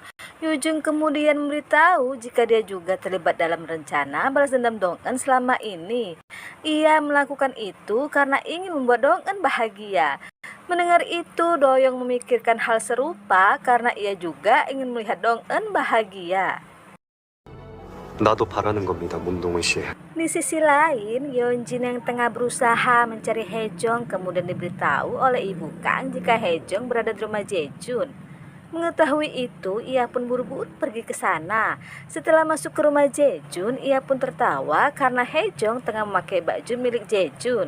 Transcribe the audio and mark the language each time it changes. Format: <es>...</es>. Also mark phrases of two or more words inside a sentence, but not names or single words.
<id>Yu-jung kemudian memberitahu jika dia juga terlibat dalam rencana balas dendam Dong-eun selama ini. Ia melakukan itu karena ingin membuat Dong-eun bahagia. Mendengar itu, Do-young memikirkan hal serupa karena ia juga ingin melihat Dong-eun bahagia.</id> <ko>나도 바라는 겁니다, 문동은 씨.</ko> <id>Di sisi lain, Yeonjin yang tengah berusaha mencari Haejong kemudian diberitahu oleh Ibu Kang jika Haejong berada di rumah Jaejun. Mengetahui itu, ia pun buru-buru pergi ke sana. Setelah masuk ke rumah Jaejun, ia pun tertawa karena Haejong tengah memakai baju milik Jaejun.</id>